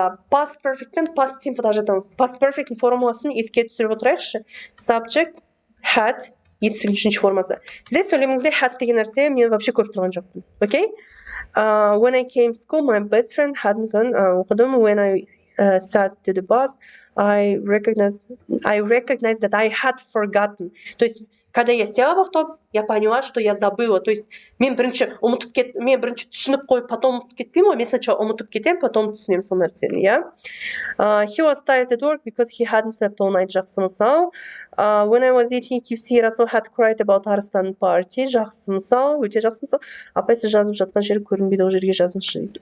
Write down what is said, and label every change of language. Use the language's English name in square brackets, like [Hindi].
[Kazakh] Past perfect пен past simple жатамыз. Past perfect формуласын еске түсіріп отырайықшы. [English] Subject, had, [Kazakh] етістіктің үшінші формасы. Сізде сөйлеміңізде had деген нәрсе мен вообще көріп тұрған жоқпын. [English] Окей? When I came to school, my best friend hadn't gone. [Kazakh] Оқыдым. [English] When I sat to the bus, I recognized that I had forgotten. [Russian] То есть, когда я села в автобус, я поняла, что я забыла. То есть, [Kazakh] мен бірінші түсініп қойып, потом ұмытып кетпеймін ғой. Мен сначала ұмытып кетемін, потом түсінемін сол нәрсені, иә? [English] He was tired at work because he hadn't slept all night. [Kazakh] Жақсы мысал. [English] When I was eating KFC, Расул had cried about Арыстан party. [Kazakh] Жақсы мысал, өте жақсы мысал. Апай, сіз жазып жатқан жер көрінбейді, ол жерге жазыңызшы.